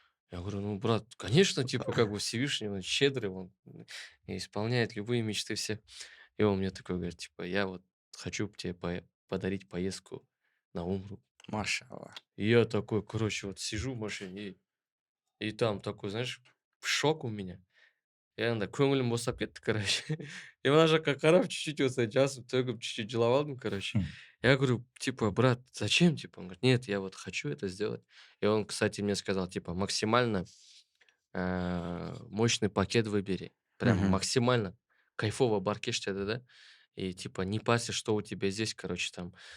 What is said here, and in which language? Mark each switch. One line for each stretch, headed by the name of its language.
Russian: Я говорю, ну, брат, конечно, типа, как бы Всевышний, он щедрый, он исполняет любые мечты все. И он мне такой говорит, типа, я вот хочу тебе подарить поездку на Умру. Машаллах. И я такой, короче, вот сижу в машине, и там такой, знаешь, шок у меня.
Kazakh: Я анда көңілім босап кетті, короче. И мына жаққа қарап, чуть-чуть осылай жасып төгіп, чуть-чуть жылап алдым, короче. Хм.
Russian: Я говорю, типа, брат, зачем, типа? Он говорит, нет, я вот хочу это сделать. И он, кстати, мне сказал, типа, максимально мощный пакет выбери. Прям Мгм. максимально кайфово баркеш тебе, да? И типа не парься, что у тебя здесь, короче, там.